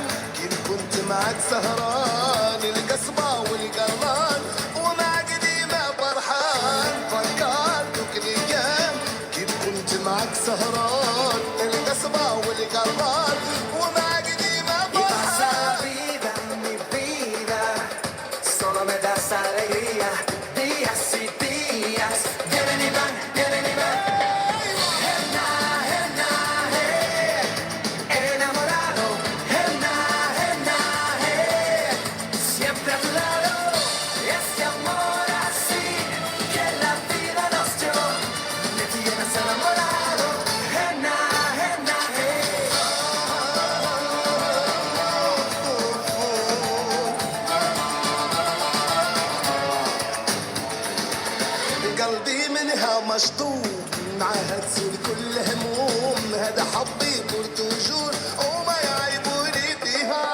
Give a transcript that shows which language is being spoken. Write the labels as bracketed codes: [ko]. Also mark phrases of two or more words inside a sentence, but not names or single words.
[ar] كيف كنت معك سهران القصبة والقرمان ومعك ديما فرحان. فكرتك الايام كيف كنت معك سهران القصبة والقرمان ومعك ديما فرحان. [es] Vida, mi vida, solo me das alegría, días y días, vienen y van, vienen y van. Enamorado, siempre a tu lado, este amor así que la vida nos dio, me tienes enamorado, [ar] قلبي منها مشطوب معها تزول كل هموم، هذا حبي برتجول وما يعيبوني فيها.